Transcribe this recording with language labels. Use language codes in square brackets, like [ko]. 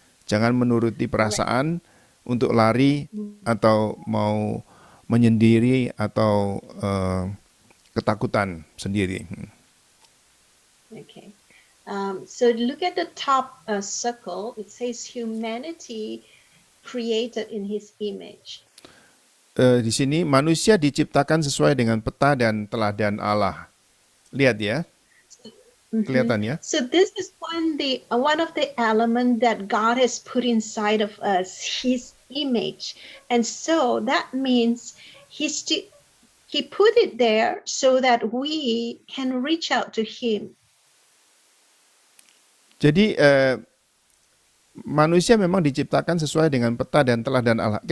[id] Jangan menuruti perasaan untuk lari atau mau menyendiri atau ketakutan sendiri. Okay. [en] So look at the top circle. It says humanity created in His image. [id] di sini manusia diciptakan sesuai dengan peta dan teladan Allah. Lihat ya, kelihatan ya. [en] So this is one of the element that God has put inside of us, His image, and so that means He put it there so that we can reach out to Him. [id] Jadi manusia memang diciptakan sesuai dengan peta dan teladan Allah.